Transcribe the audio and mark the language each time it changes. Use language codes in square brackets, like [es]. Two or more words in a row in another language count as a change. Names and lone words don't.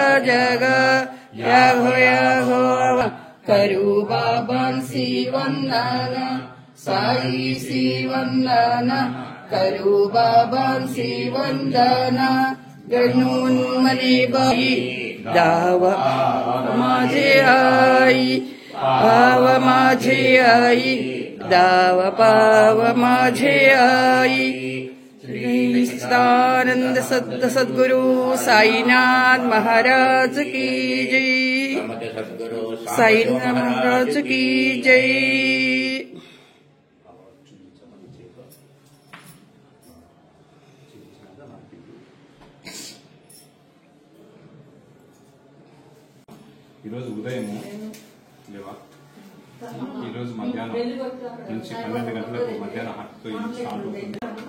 [mr] जग, याहो याहो करू बाबांसी वंदन, साई सी वंदन करू बाबांसी वंदन, गणून मनी बाई दाव माझे आई, पाव माझे आई दाव पाव माझे आई। [hi] श्री सच्चिदानंद सद्गुरु साईनाथ महाराज की जय, साईनाथ महाराज की जय। [te] ఉదయం లేవా ఈరోజు మధ్యాహ్నం నుంచి 12 గంటలకు మధ్యాహ్నం హారతితో స్టార్ట్ అవుతుంది।